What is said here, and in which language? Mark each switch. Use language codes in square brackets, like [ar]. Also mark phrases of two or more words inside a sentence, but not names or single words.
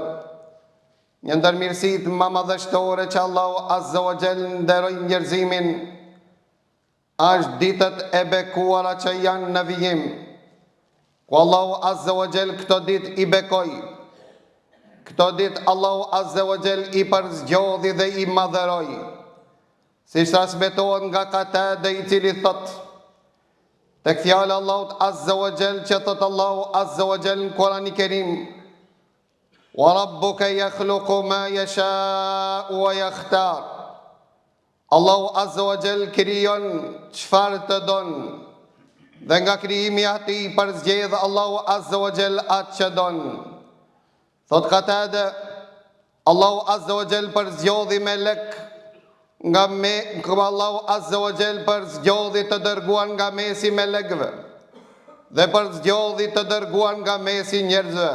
[sq] Një ndër mirësitë më madhështore që Allahu [ar] عز وجل [sq] nderoi njerëzimin është ditët e bekuara që janë në vijim, ku Allahu [ar] عز وجل [sq] këto ditë I bekoi. Këto ditë Allahu [ar] عز وجل [sq] I përzgjodhi dhe I madhëroi. Si transmetohet nga Katade I cili thot, tek fjala Allahut [ar] عز وجل [sq] që thot Allahu [ar] عز وجل [sq] në Kur'anin Kerim, [ar] وربك يخلق ما يشاء ويختار. [sq] Allahu [ar] عز وجل [sq] krijon çfarë të don, dhe nga krijimi I Atij përzgjedh Allahu [ar] عز وجل [sq] atë që don. Thot Katade, Allahu [ar] عز وجل [sq] përzgjodhi melek nga Allahu [ar] عز وجل [sq] përzgjodhi të dërguar nga mesi melekëve dhe përzgjodhi të dërguar nga mesi njerëzve.